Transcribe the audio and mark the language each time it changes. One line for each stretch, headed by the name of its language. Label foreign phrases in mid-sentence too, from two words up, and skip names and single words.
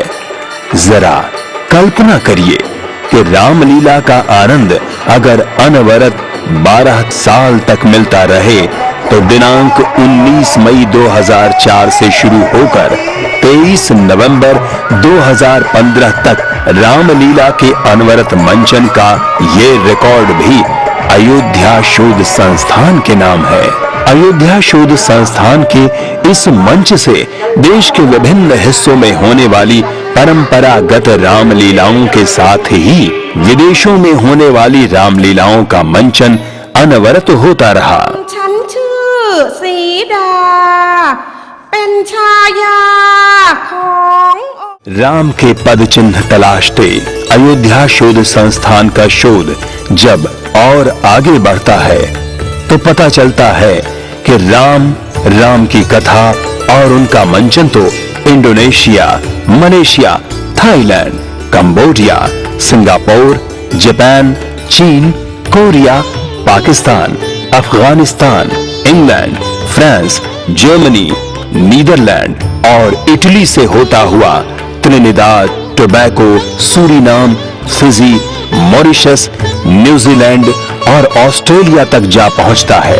Hindi: जरा कल्पना करिए कि रामलीला का आनंद अगर अनवरत 12 साल तक मिलता रहे तो दिनांक 19 मई 2004 से शुरू होकर 23 नवंबर 2015 तक रामलीला के अनवरत मंचन का ये रिकॉर्ड भी अयोध्या शोध संस्थान के नाम है। अयोध्या शोध संस्थान के इस मंच से देश के विभिन्न हिस्सों में होने वाली परंपरागत रामलीलाओं के साथ ही विदेशों में होने वाली रामलीलाओं का मंचन अनवरत होता रहा।
Thai: ฉันชื่อสีดาเป็นชายาของ
Hindi: राम के पद चिन्ह तलाशते अयोध्या शोध संस्थान का शोध जब और आगे बढ़ता है तो पता चलता है कि राम की कथा और उनका मंचन तो इंडोनेशिया, मलेशिया, थाईलैंड, कंबोडिया, सिंगापुर, जापान, चीन, कोरिया, पाकिस्तान, अफगानिस्तान, इंग्लैंड, फ्रांस, जर्मनी, नीदरलैंड और इटली से होता हुआ त्रिनिदाद, टोबैको, सूरीनाम, फिजी, मॉरिशस, न्यूजीलैंड और ऑस्ट्रेलिया तक जा पहुंचता है।